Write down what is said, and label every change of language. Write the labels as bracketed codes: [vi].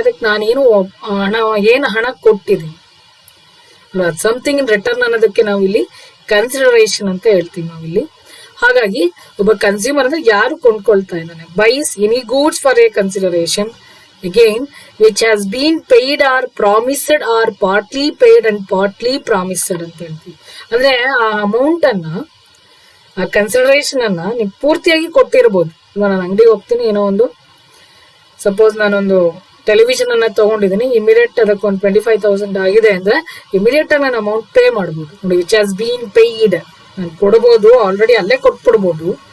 [kn] ಅದಕ್ಕೆ ನಾನೇನು ಹಣ ಕೊಟ್ಟಿದ್ದೀನಿ, [en] something in return [kn] ಅನ್ನೋದಕ್ಕೆ ನಾವು ಇಲ್ಲಿ ಕನ್ಸಿಡರೇಷನ್ ಅಂತ ಹೇಳ್ತೀವಿ ನಾವಿಲ್ಲಿ. ಹಾಗಾಗಿ ಒಬ್ಬ ಕನ್ಸ್ಯೂಮರ್ ಅಂದ್ರೆ ಯಾರು ಕೊಂಡ್ಕೊಳ್ತಾ ಇದ್ದಾನೆ. [en] buys any goods for a consideration again which has been paid or promised or partly paid and partly promised [kn] ಅಂತ ಹೇಳ್ತೀವಿ. ಅಂದ್ರೆ ಆ ಅಮೌಂಟ್ ಅನ್ನ, ಆ ಕನ್ಸಿಡರೇಷನ್ ಅನ್ನ ನೀವು ಪೂರ್ತಿಯಾಗಿ ಕೊಟ್ಟಿರ್ಬೋದು. ಇವಾಗ ನಾನು ಅಂಗಡಿಗೆ ಹೋಗ್ತೀನಿ, ಏನೋ ಒಂದು ಸಪೋಸ್ ನಾನೊಂದು ಟೆಲಿವಿಷನ್ ಅನ್ನ ತಗೊಂಡಿದ್ದೀನಿ, ಇಮಿಡಿಯೇಟ್ ಅದಕ್ಕೊಂದು 25,000 ಆಗಿದೆ ಅಂದ್ರೆ ಇಮಿಡಿಯೇಟ್ ಆಗಿ ನಾನು ಅಮೌಂಟ್ ಪೇ ಮಾಡ್ಬೋದು. ನೋಡಿ, [en] which has been paid [kn] ನಾನು ಕೊಡ್ಬೋದು, ಆಲ್ರೆಡಿ ಅಲ್ಲೇ ಕೊಟ್ಬಿಡ್ಬೋದು.